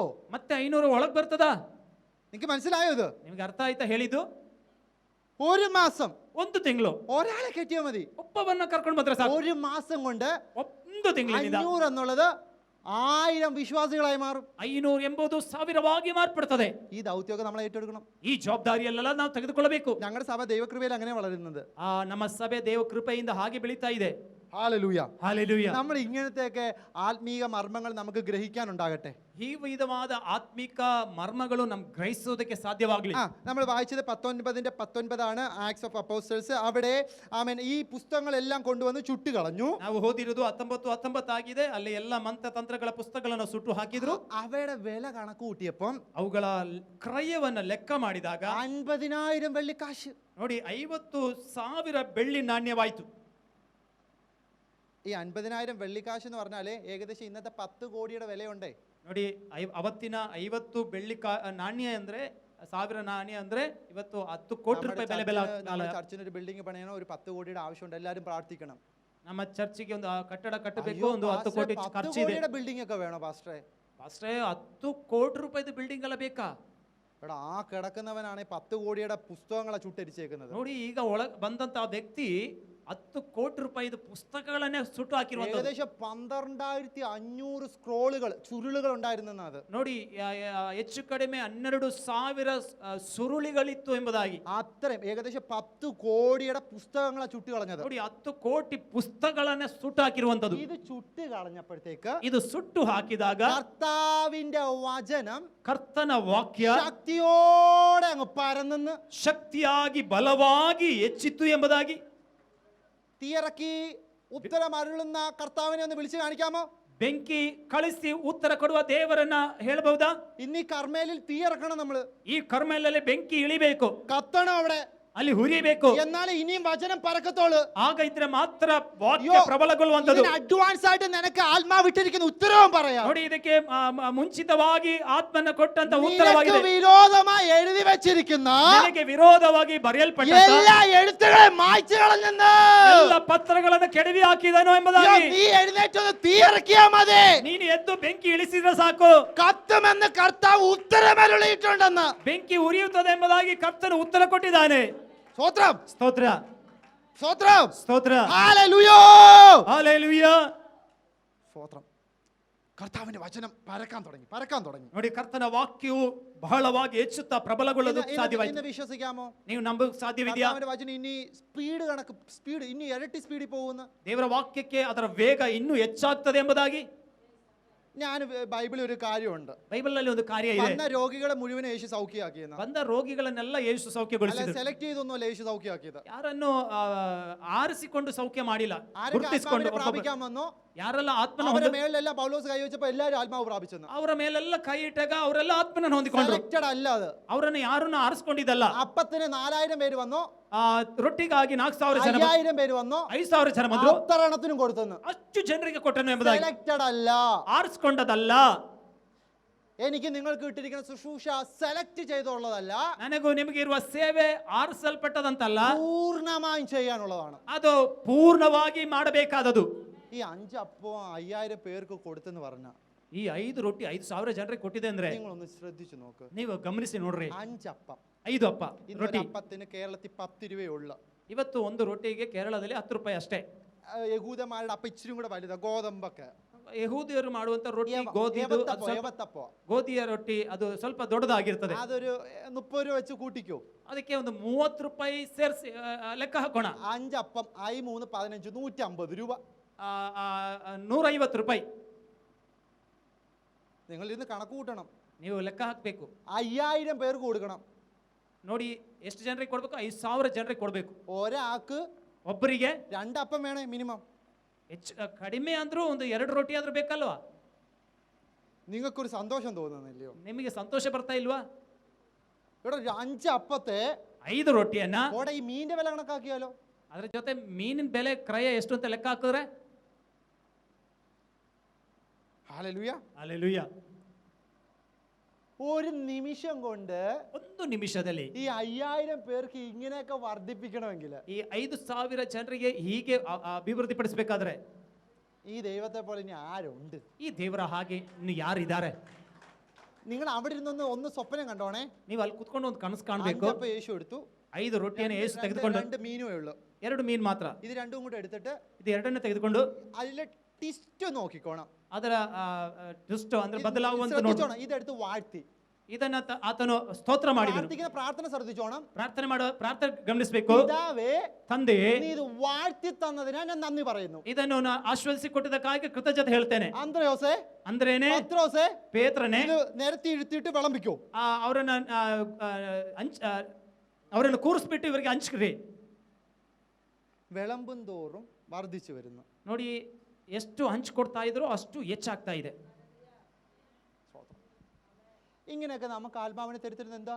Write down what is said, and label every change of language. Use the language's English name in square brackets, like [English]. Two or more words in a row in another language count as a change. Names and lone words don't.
[Kannada] ಮತ್ತೆ 500 ಒಳಗ್ ಬರ್ತದಾ? [Malayalam] നിങ്ങക്ക് മനസ്സിലായോ? ഇത് [Kannada] ನಿಮ್ಗೆ ಅರ್ಥ ಆಯ್ತಾ ಹೇಳಿದ್ದು? [Malayalam] ഒരു മാസം [Kannada] ಒಂದು ತಿಂಗಳು [Malayalam] ഒരാളെ കെട്ടിയാൽ മതി. [Kannada] ಒಬ್ಬವನ್ನ ಕರ್ಕೊಂಡು ಬಂದ್ರೆ ಸಾಕು. [Malayalam] ഒരു മാസം കൊണ്ട് [Kannada] ಒಂದು ತಿಂಗಳಿನಿಂದ [Malayalam] 500 എന്നുള്ളത് 1000 ವಿಶ್ವಾಸಿಗಳಾയി മാറും. [Kannada] 500 ಎಂಬುದು 1000ವಾಗಿ ಮಾರ್ಪಡ್ತದೆ. [Malayalam] ഈ ദൗത്യമൊക്കെ നമ്മൾ ഏറ്റെടുക്കണം. [Kannada] ಈ ಜವಾಬ್ದಾರಿಯಲ್ಲೆಲ್ಲ ನಾವು ತೆಗೆದುಕೊಳ್ಳಬೇಕು. [Malayalam] ഞങ്ങളുടെ സഭ ദൈവകൃപയിൽ അങ്ങനെ വളരുന്നത്. [Kannada] ನಮ್ಮ ಸಭೆ ದೇವ ಕೃಪೆಯಿಂದ ಹಾಗೆ ಬೆಳೀತಾ ಇದೆ. [Malayalam] ഹല്ലേലൂയ, ഹല്ലേലൂയ. നമ്മൾ ഇങ്ങനത്തെയൊക്കെ ആത്മീക മർമ്മങ്ങൾ നമുക്ക് ഗ്രഹിക്കാനുണ്ടാകട്ടെ. [Kannada] ಈ ವಿಧವಾದ ಆತ್ಮಿಕ ಮರ್ಮಗಳು ನಮ್ಗೆ ಗ್ರಹಿಸೋದಕ್ಕೆ ಸಾಧ್ಯವಾಗಲಿ. [Malayalam] നമ്മൾ വായിച്ചത് 19:19 ആക്ട്സ് ഓഫ് അപ്പോസ്റ്റൽസ്. അവിടെ ഈ പുസ്തകങ്ങളെല്ലാം കൊണ്ടുവന്ന് ചുട്ടുകളഞ്ഞു. [Kannada] ನಾವು ಓದಿರೋದು 19:19 ಆಗಿದೆ. ಅಲ್ಲಿ ಎಲ್ಲ ಮಂತ್ರತಂತ್ರಗಳ ಪುಸ್ತಕಗಳನ್ನು ಸುಟ್ಟು ಹಾಕಿದ್ರು. [Malayalam] അവയുടെ വില കണക്ക് കൂട്ടിയപ്പം [Kannada] ಅವುಗಳ ಕ್ರಯವನ್ನ ಲೆಕ್ಕ ಮಾಡಿದಾಗ [Malayalam] 50,000 വെള്ളിക്കാശ്. [Kannada] ನೋಡಿ, 50,000 ಬೆಳ್ಳಿ ನಾಣ್ಯವಾಯಿತು. [Malayalam] ഈ 50,000 വെള്ളിക്കാശ് എന്ന് പറഞ്ഞാല് ഏകദേശം ഇന്നത്തെ 10 കോടിയുടെ വിലയുണ്ടേ. [Kannada] ನೋಡಿ, ಅವತ್ತಿನ 50 ಬೆಳ್ಳಿ ನಾಣ್ಯ ಅಂದ್ರೆ 1000 ನಾಣ್ಯ ಅಂದ್ರೆ ಇವತ್ತು 10 ಕೋಟಿ ರೂಪಾಯಿ ಬೆಲೆ [Malayalam] ചർച്ചിന് ഒരു ബിൽഡിംഗ് പണിയണോ, ഒരു 10 കോടിയുടെ ആവശ്യമുണ്ട്. എല്ലാവരും പ്രാർത്ഥിക്കണം. [Kannada] ನಮ್ಮ ಚರ್ಚಿಗೆ ಒಂದು ಕಟ್ಟಡ ಕಟ್ಟಬೇಕು, ಒಂದು 10 ಕೋಟಿ ಖರ್ಚು ಇದೆ. [Malayalam] ബിൽഡിംഗ് ഒക്കെ വേണോ പാസ്റ്ററെ? [Kannada] 10 ಕೋಟಿ ರೂಪಾಯಿದು ಬಿಲ್ಡಿಂಗ್ ಎಲ್ಲ ಬೇಕಾ? [Malayalam] എടാ, ആ കിടക്കുന്നവനാണ് 10 കോടിയുടെ പുസ്തകങ്ങളെ ചുട്ടരിച്ചേക്കുന്നത്. [Kannada] ನೋಡಿ, ಈಗ ಒಳಗೆ ಬಂದಂತ ವ್ಯಕ್ತಿ 10 ಕೋಟಿ ರೂಪಾಯಿದು ಪುಸ್ತಕಗಳನ್ನೇ ಸುಟ್ಟು ಹಾಕಿರುವಂತದ್ದು. [Malayalam] ഏകദേശം 12,500 സ്ക്രോളുകൾ, ചുരുളുകൾ ഉണ്ടായിരുന്നെന്ന്. അത് [Kannada] ನೋಡಿ, ಹೆಚ್ಚು ಕಡಿಮೆ 12,000 ಸುರುಳಿಗಳಿತ್ತು ಎಂಬುದಾಗಿ. [Malayalam] അത്രയും ഏകദേശം 10 കോടിയുടെ പുസ്തകങ്ങളെ ചുട്ടു കളഞ്ഞത്. [Kannada] ನೋಡಿ, 10 ಕೋಟಿ പുസ്തകಗಳನ್ನೇ ಸುಟ್ಟು ಹಾಕಿರುವಂತದ್ದು. [Malayalam] ഇത് ചുട്ടു കളഞ്ഞപ്പോഴത്തേക്ക്, [Kannada] ಇದು ಸುಟ್ಟು ಹಾಕಿದಾಗ [Malayalam] കർത്താവിന്റെ വചനം, [Kannada] ಕರ್ತನ ವಾಕ್ಯ [Malayalam] ശക്തിയോടെ അങ്ങ് പരന്നെന്ന്, [Kannada] ಶಕ್ತಿಯಾಗಿ ಬಲವಾಗಿ ಹೆಚ್ಚಿತ್ತು ಎಂಬುದಾಗಿ. [Malayalam] തീയിറക്കി ഉത്തരം അരുളുന്ന കർത്താവിനെ ഒന്ന് വിളിച്ചു കാണിക്കാമോ? [Kannada] ಬೆಂಕಿ ಕಳಿಸಿ ಉತ್ತರ ಕೊಡುವ ದೇವರನ್ನ ಹೇಳಬಹುದಾ? [Malayalam] ഇന്ന് ഈ കർമ്മേലിൽ തീയിറക്കണം. നമ്മള് [Kannada] ಈ ಕರ್ಮೆಲಲ್ಲಿ ಬೆಂಕಿ ಇಳಿಬೇಕು, [Malayalam] കത്തണം. അവിടെ [Kannada] ಅಲ್ಲಿ ಹುರಿಬೇಕು. [Malayalam] എന്നാലേ ഇനിയും വചനം പറക്കത്തോളൂ. [Kannada] ಆಗ ಇದ್ರೆ ಮಾತ್ರ ವಾಕ್ಯ ಪ್ರಬಲಗೊಳ್ಳುವಂತದ್ದು. [Malayalam] അഡ്വാൻസ് ആയിട്ട് നിനക്ക് ആത്മാവ് വിട്ടിരിക്കുന്ന ഉത്തരവും പറയാം. [Kannada] ನೋಡಿ, ಇದಕ್ಕೆ ಮುಂಚಿತವಾಗಿ ಆತ್ಮನ ಕೊಟ್ಟಂತ ಉತ್ತರವಾಗಿದೆ. [Malayalam] വിരോധമായി എഴുതി വെച്ചിരിക്കുന്ന [Kannada] ನಿನಗೆ ವಿರೋಧವಾಗಿ ಬರೆಯಲ್ಪಟ್ಟ [Malayalam] എല്ലാ എഴുത്തുകളെ മായ്ച്ചു കളഞ്ഞെന്ന്, [Kannada] ಎಲ್ಲ ಪತ್ರಗಳನ್ನು ಕೆಡವಿ ಹಾಕಿದನು ಎಂಬುದಾಗಿ. [Malayalam] നീ എഴുന്നേറ്റൊന്ന് തീ ഇറക്കിയാ മതി. [Kannada] ನೀನು ಎದ್ದು ಬೆಂಕಿ ಇಳಿಸಿದ್ರೆ ಸಾಕು. [Malayalam] കത്തുമെന്ന് കർത്താവ് ഉത്തരമരുളിയിട്ടുണ്ടെന്ന്. [Kannada] ಬೆಂಕಿ ಉರಿಯುತ್ತದೆ ಎಂಬುದಾಗಿ ಕರ್ತನು ಉತ್ತರ ಕೊಟ್ಟಿದ್ದಾನೆ. [Malayalam] സ്തോത്രം, [Kannada] ಸ್ತೋತ್ರ, [Malayalam] സ്തോത്രം, [Kannada] ಸ್ತೋತ್ರ. [Malayalam] ഹല്ലേലൂയ, ഹല്ലേലൂയ. സ്തോത്രം. കർത്താവിന്റെ വചനം പരക്കാൻ തുടങ്ങി. [Kannada] ನೋಡಿ, ಕರ್ತನ ವಾಕ್ಯವು ಬಹಳವಾಗಿ ಹೆಚ್ಚುತ್ತಾ ಪ್ರಬಲಗೊಳ್ಳಲು ಸಾಧ್ಯವಾಯಿತು. [Malayalam] ഇന്ന് വിശ്വസിക്കാമോ? [Kannada] ನೀವು ನಂಬ ಸಾಧ್ಯವಿದೆಯಾ? [Malayalam] കർത്താവിന്റെ വചനം ഇനി സ്പീഡ് ഇനി ഇരട്ടി സ്പീഡിൽ പോകുന്നു. [Kannada] ದೇವರ ವಾಕ್ಯಕ್ಕೆ ಅದರ ವೇಗ ಇನ್ನೂ ಹೆಚ್ಚಾಗ್ತದೆ ಎಂಬುದಾಗಿ. [Malayalam] ഞാൻ ബൈബിളിൽ ഒരു കാര്യമുണ്ട്. [Kannada] ಬೈಬಲ್ನಲ್ಲಿ ಒಂದು ಕಾರ್ಯ ಇದೆ. [Malayalam] വന്ന രോഗികളെ മുഴുവൻ യേശു സൗഖ്യമാക്കിയെന്ന്. [Kannada] ಬಂದ ರೋಗಿಗಳನ್ನೆಲ್ಲ ಯೇಸು ಸೌಖ್ಯಗೊಳಿಸಿದರು. [Malayalam] സെലക്ട് ചെയ്തൊന്നുമല്ല യേശു സൗഖ്യമാക്കിയത്. [Kannada] ಯಾರನ್ನು ಆರಿಸಿಕೊಂಡು ಸೌಖ್ಯ ಮಾಡಿಲ್ಲ, [Malayalam] ആരൊക്കെ [Kannada] ಗುರುತಿಸಿಕೊಂಡು [Malayalam] ആത്മാവിനെ പ്രാപിക്കാൻ വന്നോ [Kannada] ಯಾರೆಲ್ಲ ಆತ್ಮನ [Malayalam] അവരുടെ മേലെല്ലാം പൗലോസ് കൈവച്ചപ്പോ എല്ലാവരും ആത്മാവ് പ്രാപിച്ചെന്ന്. [Kannada] ಅವರ ಮೇಲೆಲ್ಲ ಕೈ ಇಟ್ಟಾಗ ಅವರೆಲ್ಲ ಆತ್ಮನ ಹೊಂದಿಕೊಂಡ್ರು. [Malayalam] സെലക്റ്റഡ് അല്ല അത്. [Kannada] ಅವರನ್ನು ಯಾರನ್ನು ಆರಿಸಿಕೊಂಡಿದ್ದಲ್ಲ. [Malayalam] അപ്പത്തിന് 4000 പേര് വന്നോ, [Kannada] ರೊಟ್ಟಿಗಾಗಿ 4000 ಜನ, [Malayalam] 5000 പേര് വന്നോ, [Kannada] 5000 ಜನ ಬಂದ್ರು. [Malayalam] അത്തരണത്തിനും കൊടുത്തെന്ന്. [Kannada] ಅಷ್ಟು ಜನರಿಗೆ ಕೊಟ್ಟನು ಎಂಬುದಾಗಿ. [Malayalam] സെലക്റ്റഡ് അല്ല, [Kannada] ಆರಿಸಿಕೊಂಡದಲ್ಲ. [Malayalam] എനിക്ക് നിങ്ങൾക്ക് ഇട്ടിരിക്കുന്ന ശുശ്രൂഷ സെലക്ട് ചെയ്തുള്ളതല്ല, [Kannada] ನನಗೂ ನಿಮಗೆ ಇರುವ ಸೇವೆ ಆರಿಸಲ್ಪಟ್ಟದಂತಲ್ಲ, [Malayalam] പൂർണ്ണമായും ചെയ്യാനുള്ളതാണ്. [Kannada] ಅದು ಪೂರ್ಣವಾಗಿ ಮಾಡಬೇಕಾದದು. [Malayalam] ഈ 5 അപ്പവും 5000 പേർക്ക് കൊടുത്തെന്ന് പറഞ്ഞ [Kannada] ಈ 5 ರೊಟ್ಟಿ 5000 ಜನರಿಗೆ ಕೊಟ್ಟಿದೆ ಅಂದ್ರೆ [Malayalam] നിങ്ങളൊന്ന് ശ്രദ്ധിച്ചു നോക്ക്. [Kannada] ನೀವು ಗಮನಿಸಿ ನೋಡ್ರಿ. [Malayalam] 5 അപ്പം, [Kannada] 5 ಅಪ್ಪ ರೊಟ್ಟಿ. [Malayalam] അപ്പത്തിന് കേരളത്തിൽ 10 രൂപയേ ഉള്ളൂ. [Kannada] ಇವತ್ತು ಒಂದು ರೊಟ್ಟಿಗೆ ಕೇರಳದಲ್ಲಿ 10 ರೂಪಾಯಿ ಅಷ್ಟೇ. [Malayalam] യഹൂദന്മാരുടെ അപ്പം ഇച്ചിരി കൂടെ വലുതാ, ഗോതമ്പൊക്കെ. [Kannada] ಯಹೂದಿಯರು ಮಾಡುವಂತ ರೊಟ್ಟಿ ಗೋಧಿಯ ರೊಟ್ಟಿ ಅದು ಸ್ವಲ್ಪ ದೊಡ್ಡದಾಗಿರ್ತದೆ. [Malayalam] അതൊരു 30 രൂപ വെച്ച് കൂട്ടിക്കോ. [Kannada] ಅದಕ್ಕೆ ಒಂದು 30 ರೂಪಾಯಿ ಸೇರಿಸಿ ಲೆಕ್ಕ ಹಾಕೋಣ. [Malayalam] 5 അപ്പം I 3 15 150 രൂപ, [Kannada] 150 ರೂಪಾಯಿ. [Malayalam] നിങ്ങൾ ഇന്ന് കണക്ക് കൂട്ടണം. [Kannada] ನೀವು ಲೆಕ್ಕ ಹಾಕ್ಬೇಕು. [Malayalam] 5000 പേർക്ക് കൊടുക്കണം. [Kannada] ನೋಡಿ, ಎಷ್ಟು ಜನರಿಗೆ ಕೊಡ್ಬೇಕು? 5000 ಜನರಿಗೆ ಕೊಡ್ಬೇಕು. [Malayalam] ഒരാൾക്ക് [Kannada] ಒಬ್ಬರಿಗೆ [Malayalam] 2 അപ്പം വേണേ മിനിമം. [Kannada] ಹೆಚ್ಚು ಕಡಿಮೆ ಅಂದ್ರೂ ಒಂದು 2 ರೊಟ್ಟಿ ಆದ್ರೂ ಬೇಕಲ್ವಾ? [Malayalam] നിങ്ങൾക്കൊരു സന്തോഷം തോന്നുന്നില്ലയോ? [Kannada] ನಿಮಗೆ ಸಂತೋಷ ಬರ್ತಾ ಇಲ್ವಾ? [Malayalam] ഇവിടെ 5 അപ്പത്തെ [Kannada] 5 ರೊಟ್ಟಿಯನ್ನ [Malayalam] ഇവിടെ ഈ മീനിന്റെ വില കണക്കാക്കിയാലോ? [Kannada] ಅದ್ರ ಜೊತೆ ಮೀನಿನ ಬೆಲೆ ಕ್ರಯ ಎಷ್ಟು ಅಂತ ಲೆಕ್ಕ ಹಾಕಿದ್ರೆ, [Malayalam] ഹല്ലേലൂയ, [Kannada] ಹಲ್ಲೆಲೂಯಾ, [Malayalam] ഒരു നിമിഷം കൊണ്ട് [Kannada] ಒಂದು ನಿಮಿಷದಲ್ಲಿ [Malayalam] ഈ 5000 പേർക്ക് ഇങ്ങനെയൊക്കെ വർദ്ധിപ്പിക്കണമെങ്കിൽ, [Kannada] ಈ 5000 ಜನರಿಗೆ ಹೀಗೆ ಅಭಿವೃದ್ಧಿಪಡಿಸಬೇಕಾದ್ರೆ, [Malayalam] ഈ ദൈവത്തെ പോലെ ഇനി ആരുണ്ട്? [Kannada] ಈ ದೇವರ ಹಾಗೆ ಇನ್ನು ಯಾರಿದ್ದಾರೆ? [Malayalam] നിങ്ങൾ അവിടെ ഇരുന്നൊന്ന് ഒന്ന് സ്വപ്നം കണ്ടോണേ. [Kannada] ನೀವು ಅಲ್ಲಿ ಕುತ್ಕೊಂಡು ಒಂದು ಕನಸು ಕಾಣಬೇಕು. [Malayalam] 5 അപ്പം യേശു എടുത്തു, [Kannada] 5 ರೊಟ್ಟಿಯನ್ನು ಯೇಸು ತೆಗೆದುಕೊಂಡು, [Malayalam] 2 മീനുമേ ഉള്ളൂ, [Kannada] 2 ಮೀನು ಮಾತ್ರ. [Malayalam] ഇത് രണ്ടും കൂടെ എടുത്തിട്ട് [Kannada] ಇದು ಎರಡನ್ನು ತೆಗೆದುಕೊಂಡು [Malayalam] അതിലെ ಟಿಸ್ಟ್ നോക്കിക്കോണം. [Kannada] ಅದರ ದುಷ್ಟ ಅಂದ್ರೆ ಬದಲಾಗುವಂತ ನೋಡಿ, [Malayalam] ശ്രദ്ധിച്ചോണം. ഇതെടുത്ത് വാഴ്ത്തി [Kannada] ಇದನ್ನ ಆತನು ಸ್ತೋತ್ರ ಮಾಡಿದನು. [Malayalam] പ്രാർത്ഥിക്കുന്ന പ്രാർത്ഥന ശ്രദ്ധിച്ചോണം. [Kannada] ಪ್ರಾರ್ಥನೆ ಗಮನಿಸಬೇಕು. [Malayalam] പിതാവേ, [Kannada] ತಂದೆಯೇ, [Malayalam] നീ ഇത് വാഴ്ത്തി തന്നതിനാ ഞാൻ നന്ദി പറയുന്നു. [Kannada] ಇದನ್ನು ಆಶ್ವಾದಿಸಿ ಕೊಟ್ಟಿದ್ದಕ್ಕಾಗಿ ಕೃತಜ್ಞತೆ ಹೇಳ್ತೇನೆ. [Malayalam] അന്ത്രയോസേ, [Kannada] ಅಂದ್ರೇನೆ [Malayalam] പത്രോസേ, [Kannada] ಪೇತ್ರನೇ, [Malayalam] ഇത് നിരത്തി ഇരുത്തിയിട്ട് വിളമ്പിക്കോ. [Kannada] ಅವರನ್ನು ಕೂರಿಸ್ಬಿಟ್ಟು ಇವರಿಗೆ ಹಂಚ್ಕ್ರಿ. [Malayalam] വിളമ്പും തോറും വർദ്ധിച്ചു വരുന്നു. [Kannada] ನೋಡಿ, ಎಷ್ಟು ಹಂಚ್ಕೊಡ್ತಾ ಇದ್ರು ಅಷ್ಟು ಹೆಚ್ಚಾಗ್ತಾ ಇದೆ. [Malayalam] ഇങ്ങനെയൊക്കെ നമുക്ക് ആത്മാവിനെ തരുത്തിരുന്നത് എന്താ?